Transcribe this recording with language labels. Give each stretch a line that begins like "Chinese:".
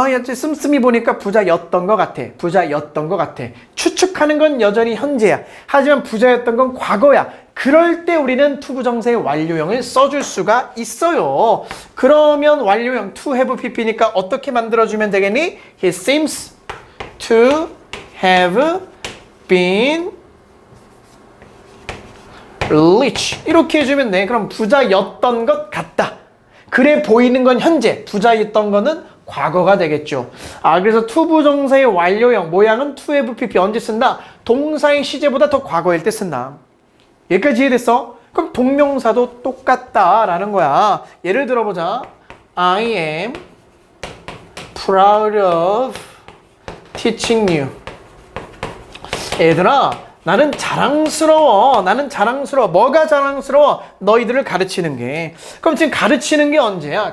Korean: 씀씀이 보니까 부자였던 것 같아. 부자였던 것 같아. 추측하는 건 여전히 현재야. 하지만 부자였던 건 과거야. 그럴 때 우리는 to 부정사의 완료형을 써줄 수가 있어요. 그러면 완료형 to have pp니까 어떻게 만들어주면 되겠니?
English: He seems to have been rich.
Korean: 이렇게 해주면 돼. 그럼 부자였던 것 같다. 그래 보이는 건 현재, 부자였던 거는 과거가 되겠죠. 그래서 to 부정사의 완료형 모양은 to have pp 언제 쓴다? 동사의 시제보다 더 과거일 때 쓴다. 여기까지 이해됐어? 그럼 동명사도 똑같다라는 거야. 예를 들어보자.
English: I am proud of teaching you.
Korean: 얘들아, 나는 자랑스러워. 나는 자랑스러워. 뭐가 자랑스러워? 너희들을 가르치는 게. 그럼 지금 가르치는 게 언제야?